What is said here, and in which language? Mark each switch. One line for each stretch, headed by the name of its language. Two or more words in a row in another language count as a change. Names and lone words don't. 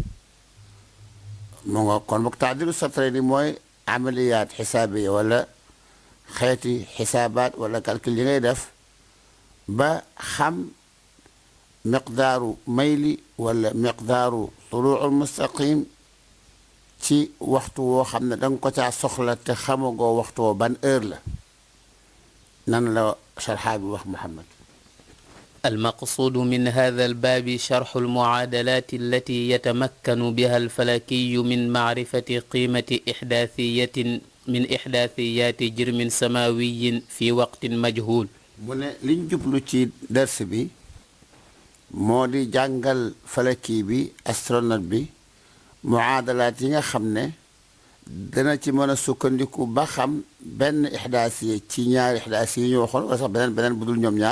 Wolof: mu nga kon boog taadilu satrayni mooy
Arabic: عمليات حسابية
Wolof: wala xeeti xisaabaat wala calcul yi ngay def ba xam
Arabic: مقدار الميل ولا مقدار الطلوع المستقيم
Wolof: ci waxtu woo xam ne danga ko caa soxla te xamagoo waxtu woo ban heure la. nan la sharxa bi wax Muhammad.
Arabic: المقصود من هذا الباب شرح المعادلات التي يتمكن بها الفلكي من معرفة قيمة من إحداثيات جرم سماوي في وقت مجهول.
Wolof: mu ne liñ jublu ci dars bi moo di jàngal falaki bi, astronaute bi, muadalaat yi nga xam ne dana ci mën a sukkandiku ba xam benn ixdaasiye ci ñaari ixdaasiye yi ñu waxoon wala sax beneen bu dul ñoom ñaar.